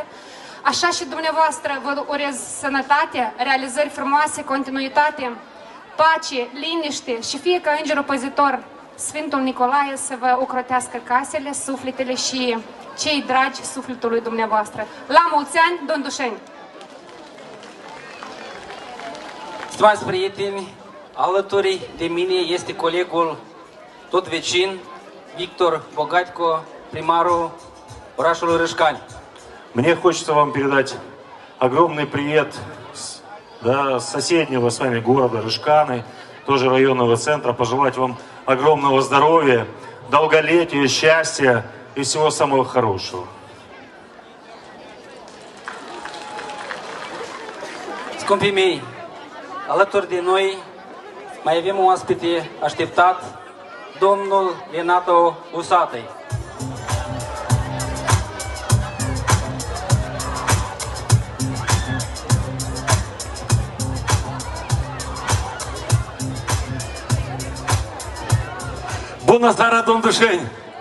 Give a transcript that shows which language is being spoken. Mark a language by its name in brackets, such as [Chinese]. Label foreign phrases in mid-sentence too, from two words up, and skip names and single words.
[Romanian] Așa și dumneavoastră vă urez sănătate, realizări frumoase, continuitate, pace, liniște și fie ca îngerul păzitor Sfântul Nicolae să vă ocrotească casele, sufletele și cei dragi sufletului dumneavoastră. La mulți ani, Domdușeni! Stimați prieteni, alături de mine este colegul tot vecin, Victor Bogatko, приmarul orașului Рыжкань. [Russian] Мне хочется вам передать огромный привет с соседнего с вами города Рыжканы, тоже районного центра, пожелать вам огромного здоровья, долголетия, счастья и всего самого хорошего. [Romanian] Scumpii mei, alături de noi mai avem un oaspete așteptat, domnul Renato Usatăi. Bună seara, Domdușeni!